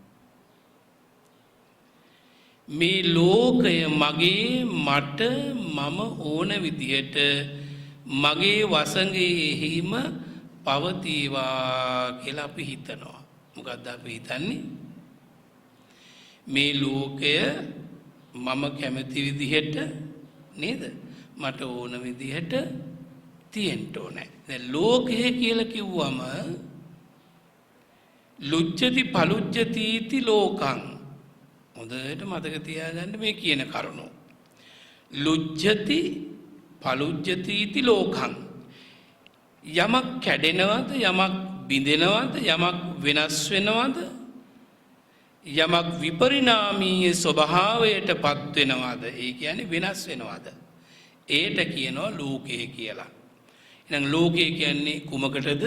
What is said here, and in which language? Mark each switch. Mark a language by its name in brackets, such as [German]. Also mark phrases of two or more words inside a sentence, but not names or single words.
[Sinhala] මේ ලෝකය මගේ, මට, මම ඕන විදියට මගේ වසඟෙහිම පවතිවා කියලා අපි හිතනවා. මොකද්ද අපි හිතන්නේ? මේ ලෝකය මම කැමති විදිහට නේද? මට ඕන විදිහට තියෙන්න ඕනේ. දැන් ලෝකය කියලා කිව්වම [Pali] ලුජ්ජති පලුජ්ජති इति ලෝකං. [Sinhala] හොඳට මතක තියාගන්න මේ කියන කරුණු. [Pali] ලුජ්ජති පලුජ්ජති इति ලෝකං. [Sinhala] යමක් කැඩෙනවද? යමක් බිඳෙනවද? යමක් වෙනස් වෙනවද? යමක් විපරිණාමීය ස්වභාවයට පත් වෙනවද? ඒ කියන්නේ වෙනස් වෙනවද? ඒට කියනවා ලෝකය කියලා. එහෙනම් ලෝකය කියන්නේ කුමකටද?